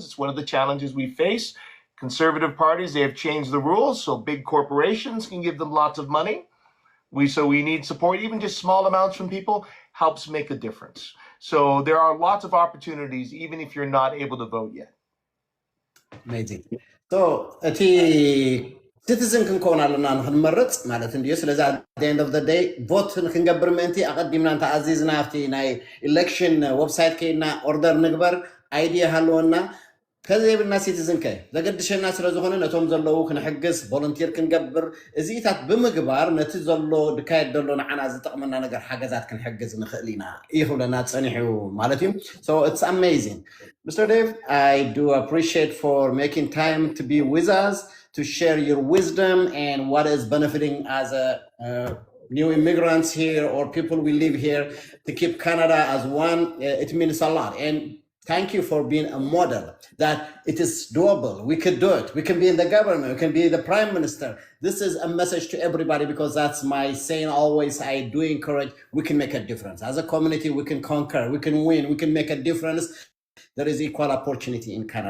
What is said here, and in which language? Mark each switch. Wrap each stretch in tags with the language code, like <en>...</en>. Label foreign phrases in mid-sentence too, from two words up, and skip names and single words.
<en>It's one of the challenges we face. Conservative parties, they have changed the rules, so big corporations can give them lots of money. So we need support, even just small amounts from people helps make a difference. So there are lots of opportunities, even if you're not able to vote yet.</en> <ti>Amazing. So, citizen ክንከውን ኣለና ንክንመርፅ ማለት እንድዩ ስለዚ</ti> <en>at the end of the day</en> <ti>vote ክንገብር ምእንቲ ኣቐዲምና እንተኣዚዝና ኣብቲ ናይ</ti> <en>election website</en> <ti>ከይድና order ንግበር idea ሃለወና ከዘይብልና citizen ከ ዘገድሸና ስለ ዝኾነ ነቶም ዘለዉ ክንሕግዝ volunteer ክንገብር እዚኢታት ብምግባር ነቲ ዘሎ ድካየድ ዘሎ ንዓና ዝጠቕመና ነገር ሓገዛት ክንሕግዝ ንኽእል ኢና ይኽብለና ፀኒሑ ማለት እዩ</ti> <en>so it's amazing Mr. Dave I do appreciate for making time to be with us to share your wisdom and what is benefiting as a new immigrants here or people we live here to keep Canada as one it means a lot and thank you for being a model that it is doable we could do it we can be in the government we can be the prime minister this is a message to everybody because that's my saying always I do encourage we can make a difference as a community we can conquer we can win we can make a difference there is equal opportunity in Canada.</en>